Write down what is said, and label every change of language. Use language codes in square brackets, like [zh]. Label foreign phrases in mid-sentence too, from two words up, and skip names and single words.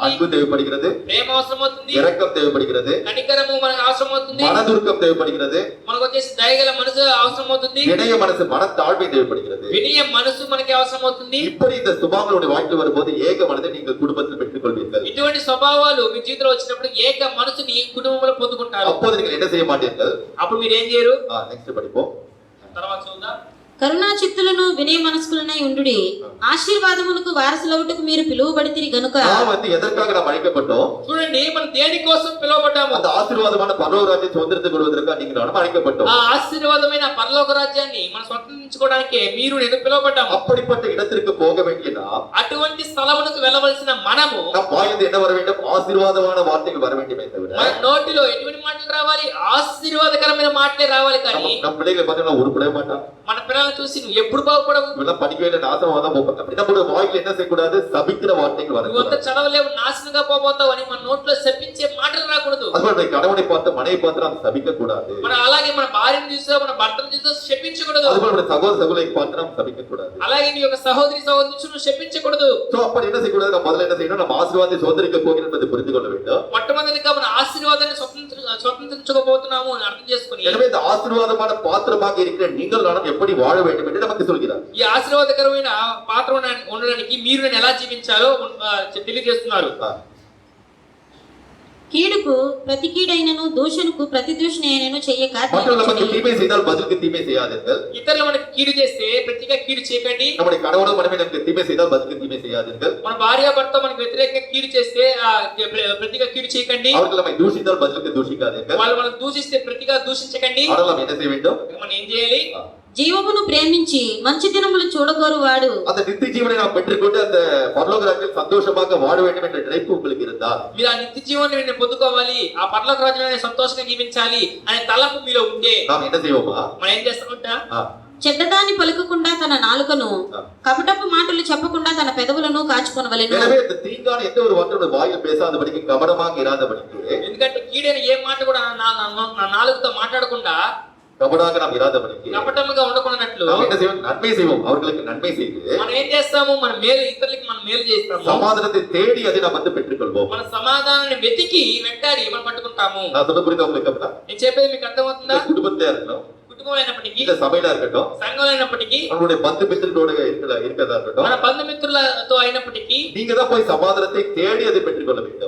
[ta] அன்பு தேவைப்படுகிறது, [te] ప్రేమ అవసరం అవుతుంది, [ta] இரக்கம் தேவைப்படுகிறது, [te] కనికరము మనకు అవసరం అవుతుంది, [ta] மனதுருக்கம் தேவைப்படுகிறது, [te] మనకు వచ్చేసి దయగల మనసు మనసు అవసరం అవుతుంది, [ta] வினய மனசு, மனத்தாழ்மை தேவைப்படுகிறது. [te] వినయ మనసు మనకి అవసరం అవుతుంది. [ta] இப்படி இந்த சுபாவங்களுடைய வாழ்க்கை வரும்போது ஏக மனதை நீங்கள் குடும்பத்தில் பெற்றுக் கொள்வீர்கள். [te] ఇటువంటి స్వభావాలు మీ జీవితంలో వచ్చినప్పుడు ఏక మనసుని కుటుంబంలో పొందుకుంటారు. [ta] அப்போது நீங்கள் என்ன செய்ய மாட்டீர்கள்? [te] అప్పుడు మీరు ఏం చేయరు? [ta] నెక్స్ట్ படிப்போம். [te] తర్వాత చూద్దాం. కరుణా చిత్తులను వినయ మనస్కులనై ఉండుడి, ఆశీర్వాదమునకు వారసులవుటకు మీరు పిలువబడితిరి గనుక. [ta] நாம் எதற்காக நாம் அழைக்கப்பட்டோம்? [te] చూడండి, మనం దేని కోసం పిలువబడ్డాము? [ta] அந்த ஆசீர்வாதமான பரலோக ராஜ்ய சுதந்திரத்தை கொள்வதற்காக நீங்கள் நாம் அழைக்கப்பட்டோம். [te] ఆ ఆశీర్వాదమైన పరలోక రాజ్యాన్ని మనం స్వతంత్రించుకోవడానికి మీరు నేను పిలువబడ్డాము. [ta] அப்படிப்பட்ட இடத்திற்கு போக வேண்டிய நாம், [te] అటువంటి స్థలమునకు వెళ్ళవలసిన మనము, [ta] நம் வாயிலிருந்து என்ன வர வேண்டும்? ஆசீர்வாதமான வார்த்தைகள் வர வேண்டுமே தவிர, [te] మన నోటిలో ఎటువంటి మాటలు రావాలి? ఆశీర్వాదకరమైన మాటలే రావాలి. కానీ [ta] நம் பிள்ளைகளை பார்த்தீங்கன்னா உருப்படவே மாட்டான். [te] మన పిల్లల్ని చూసి నువ్వు ఎప్పుడు బాగుపడవు, [ta] இவெல்லாம் படிக்கவே இல்லை, நாசமா தான் போவாங்க. அப்படி நம்முடைய வாயில என்ன செய்யக்கூடாது? சபிக்கிற வார்த்தைகள் [te] నువ్వు అంత [ta] வரக்கூடாது. [te] చదవలేవు, నాశనంగా పోబోతావు అని మన నోట్లో శపించే మాటలు రాకూడదు. [ta] அதுபோல கணவனை பார்த்து மனைவி பார்த்து நாம் சபிக்க கூடாது. [te] మన అలాగే మన భార్యను చూసా మన భర్తను చూసా శపించకూడదు. [ta] அதுபோல நம்முடைய சகோதர சகோதரியை பார்த்து நாம் சபிக்க கூடாது. [te] అలాగే నీ యొక్క సహోదరి సహోదరుని నువ్వు శపించకూడదు. [ta] சோ அப்படி என்ன செய்யக்கூடாது? நம்ம முதல்ல என்ன செய்யணும்? நம்ம ஆசீர்வாதத்தை சுதந்திரிக்க போகிறோம் என்பதை புரிந்து கொள்ள வேண்டும். [te] మొట్టమొదటిగా మన ఆశీర్వాదాన్ని స్వతంత్రించుకోబోతున్నాము అని అర్థం చేసుకుని, [ta] எனவே இந்த ஆசீர்வாதமான பாத்திரமாக இருக்கிற நீங்கள் நானும் எப்படி வாழ வேண்டும் என்று நமக்கு சொல்கிறார். [te] ఈ ఆశీర్వాదకరమైన పాత్ర ఉండడానికి మీరు నేను ఎలా జీవించాలో తెలియజేస్తున్నారు. కీడుకు ప్రతి కీడైనను దూషణకు ప్రతి దూషణైనను చెయ్యక [ta] மற்றவர்களுக்கு தீமை செய்தால் பதிலுக்கு தீமை செய்யாதீர்கள். [te] ఇతరులు మనకి కీడు చేస్తే ప్రతిగా కీడు చేయకండి. [ta] நம்முடைய கணவனோ மனைவி நமக்கு தீமை செய்தால் பதிலுக்கு தீமை செய்யாதீர்கள். [te] మన భార్య భర్త మనకి వ్యతిరేకంగా కీడు చేస్తే ప్రతిగా కీడు చేయకండి. [ta] அவர்கள் நம்மை தூஷித்தால் பதிலுக்கு தூஷிக்காதீர்கள். [te] వాళ్ళు మనం దూషిస్తే ప్రతిగా దూషించకండి. [ta] ஆனால் நாம் என்ன செய்ய வேண்டும்? [te] మనం ఏం చేయాలి? జీవమును ప్రేమించి మంచి దినములు చూడగోరువాడు [ta] அந்த நித்திய ஜீவனை நாம் பெற்றுக்கொண்டு அந்த பரலோக ராஜ்யத்தில் சந்தோஷமாக வாழ வேண்டும் என்ற நினைப்பு உங்களுக்கு இருந்தால், [te] మీరు ఆ నిత్య జీవాన్ని నేను పొందుకోవాలి, ఆ పరలోక రాజ్యంలో సంతోషంగా జీవించాలి అనే తలంపు మీలో ఉంటే [ta] நாம் என்ன செய்வோமா? [te] మనం ఏం చేస్తామంట? చెడ్డదాన్ని పలుకకుండా తన నాలుకను, కపటపు మాటలు చెప్పకుండా తన పెదవులను కాచుకొనవలెను. [ta] எனவே இந்த தீங்கான எந்த ஒரு வார்த்தை வாயில் பேசாதபடிக்கு, கபடமாக இராதபடிக்கு, [te] ఎందుకంటే కీడైన ఏ మాట కూడా నా నాలుగుతో మాట్లాడకుండా, [ta] கபடாக நாம் இராதபடிக்கு [te] కపటముగా ఉండకున్నట్లు [ta] நாம் என்ன செய்வோம்? நன்மை செய்வோம். அவர்களுக்கு நன்மை செய்து [te] మనం ఏం చేస్తాము? మన మేలు, ఇతరులకి మనం మేలు చేస్తాము. [ta] சமாதானத்தை தேடி அதை நாம் வந்து பெற்றுக்கொள்வோம். [te] మన సమాధానాన్ని వెతికి వెంటాడి మనం పట్టుకుంటాము. [ta] நான் சொல்ல புரியுது உங்களுக்கு? அப்படின்னா [te] నేను చెప్పేది మీకు అర్థమవుతుందా? [ta] குடும்பத்திலே இருக்கட்டும், [te] కుటుంబంలో అయినప్పటికీ, [ta] இல்ல சபையில இருக்கட்டும், [te] సంఘంలో అయినప్పటికీ, [ta] நம்மளுடைய பந்து மித்திரத்தோட இருக்கிறதா இருக்கட்டும், [te] మన బంధుమిత్రులతో అయినప్పటికీ [ta] நீங்க தான் போய் சமாதானத்தை தேடி அதை பெற்றுக்கொள்ள வேண்டும்.